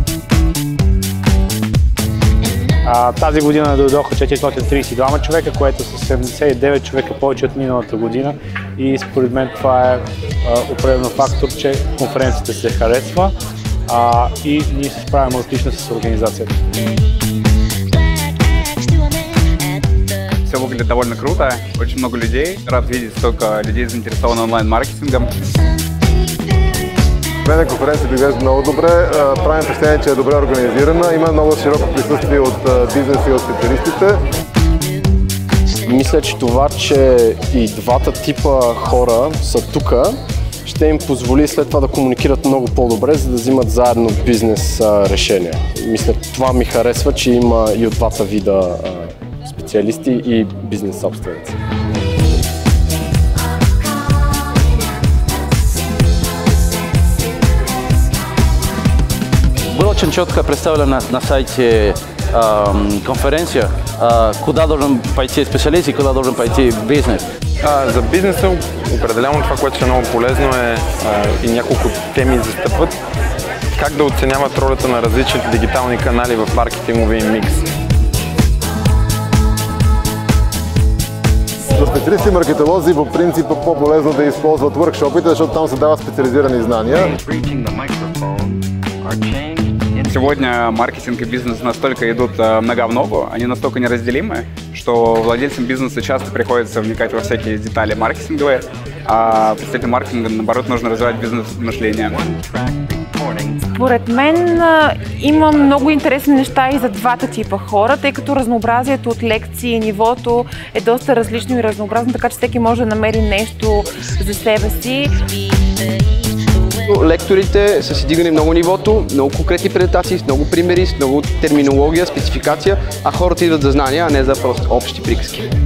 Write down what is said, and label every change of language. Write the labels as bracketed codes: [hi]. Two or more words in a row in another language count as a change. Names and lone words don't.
[bg] Тази година дойдоха 432 човека, което са 79 човека повече от миналата година и според мен това е определено фактор, че конференцията се харесва и ние се справяме отлично с организацията. [ru] Все выглядит довольно круто, очень много людей. Рад видеть столько людей заинтересованных онлайн-маркетингом. [bg] Мен конференцията изглежда много добре, правим впечатление, че е добре организирана, има много широко присъствие от бизнеса и от специалистите. Мисля, че това, че и двата типа хора са тук, ще им позволи след това да комуникират много по-добре, за да взимат заедно бизнес решения. Мисля, това ми харесва, че има и от двата вида специалисти и бизнес собственици. [ru] Очень четко представлена на сайте конференция, куда должен пойти специалист и куда должен пойти бизнес. [bg] За бизнеса определено това, което е много полезно е и няколко теми застъпват. Как да оценяват ролята на различните дигитални канали в маркетинговия микс. За специалисти и маркетолози по принцип е по-полезно да използват workshop-ите, защото там се дават специализирани знания. [ru] Сегодня маркетинг и бизнес настолько идут нога в ногу, они настолько неразделимы, что владельцам бизнеса часто приходится вникать во всякие детали маркетинговые, а представителям маркетинга, наоборот, нужно развивать бизнес-мышление. [bg] Според мен има много интересни неща и за двата типа хора, тъй като разнообразието от лекции и нивото е доста различно и разнообразно, така че всеки може да намери нещо за себе си. Лекторите са си дигали много нивото, много конкретни презентации, с много примери, с много терминология, спецификация, а хората идват за знания, а не за просто общи приказки.